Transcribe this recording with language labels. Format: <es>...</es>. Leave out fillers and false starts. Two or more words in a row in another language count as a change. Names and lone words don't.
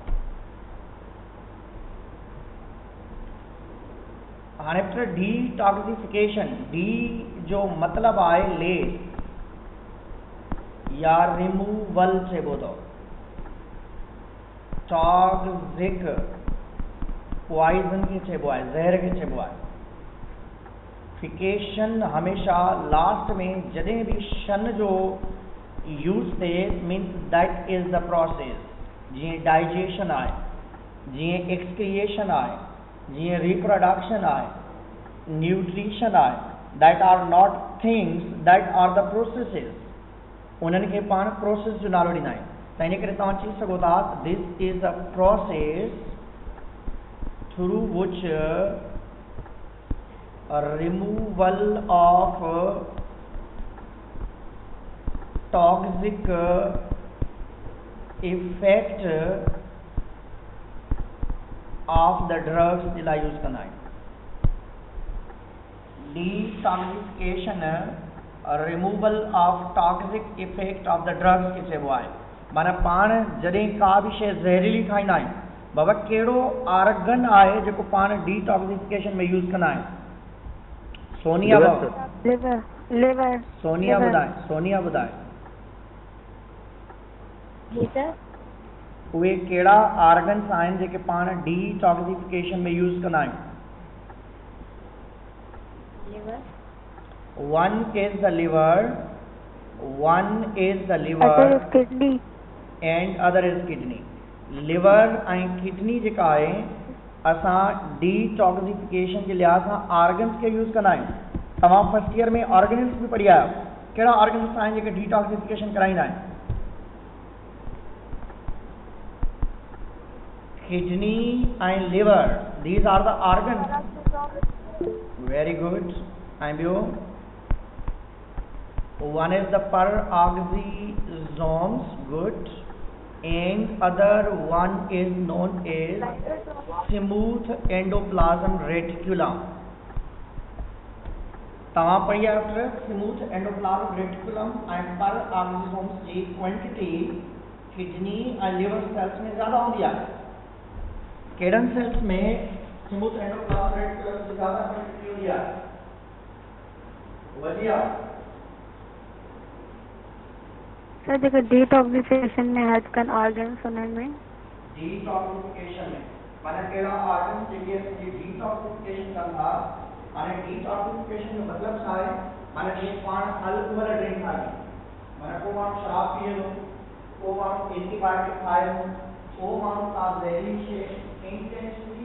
<sd>हाणे पुट डीटॉक्सिफिकेशन, डी जो मतिलबु आहे लेस या रिमूवल चइबो अथव।</sd> <en>toxic poison</en> <sd>खे चइबो आहे, ज़हर खे चइबो आहे। फिकेशन हमेशा लास्ट में जॾहिं भी शन जो यूज़ थिए</sd> <en>means that is the process.</en> <sd>जीअं डाइजेशन आहे, जीअं एक्सक्रिएशन आहे, जीअं रिप्रोडक्शन आहे, न्यूट्रिशन आहे,</sd> <en>That are not things, that are the processes.</en> <sd>उन्हनि खे पाण प्रोसेस जो नालो ॾींदा आहियूं।</sd> <en>त इन करे तव्हां चई सघो था this is a process through which removal of toxic effect of the drugs जे लाइ यूज़ कंदा आहियूं। डिटॉक्सिफिकेशन removal of toxic effect of the drugs खे चइबो आहे।</en> <sd>माना पाण जॾहिं का बि शइ ज़हरीली खाईंदा आहियूं, बाबा कहिड़ो आर्गन आहे जेको पाण डिटॉक्सिफिकेशन में यूज़ कंदा आहियूं? सोनिया बाबा, लिवर। सोनिया ॿुधाए, सोनिया ॿुधाए उहे कहिड़ा आर्गन्स आहिनि जेके पाण डिटॉक्सिफिकेशन में यूज़ कंदा आहियूं?</sd> <en>One is the liver, one is the liver, other is kidney, and other is kidney. Liver and kidney</en> <sd>जेका आहे असां डिटॉक्सिफिकेशन जे लिहाज़ सां आर्गन्स खे यूज़ कंदा आहियूं। तमाम फर्स्ट ईयर में ऑर्गेनिक्स भी पढ़ी आयो कहिड़ा ऑर्गेनिक्स आहिनि जेके डिटॉक्सिफिकेशन कराईंदा आहिनि</sd> <en>kidney and liver these are the organs very good</en> <sd>ऐं ॿियो</sd> <en>one is the peroxysomes good and other one is known as smooth endoplasm reticulum</en> <sd>तव्हां पढ़ी आहियो</sd> <en>smooth endoplasm reticulum</en> <sd>ऐं peroxysomes जी क्वांटिटी किडनी ऐं लिवर सेल्स में ज़्यादा हूंदी आहे कहिड़नि सेल्स में</sd> <en>smooth endoplasm reticulum</en> <sd>जी ज़्यादा क्वांटिटी हूंदी आहे वधी आहे सर जेके डिटॉक्सिफिकेशन में हेल्प कनि ऑर्गन्स उन्हनि में डिटॉक्सिफिकेशन में माना कहिड़ा ऑर्गन्स जेके डिटॉक्सिफिकेशन कंदा हाणे डिटॉक्सिफिकेशन जो मतिलबु छा आहे माना जीअं पाण</sd> <en>alcohol drink</en> <sd>खाई माना को माण्हू शराब पीए थो को माण्हू एंटीबायोटिक खाए थो को माण्हू का ज़हरीली शइ इंटेंशनली</sd>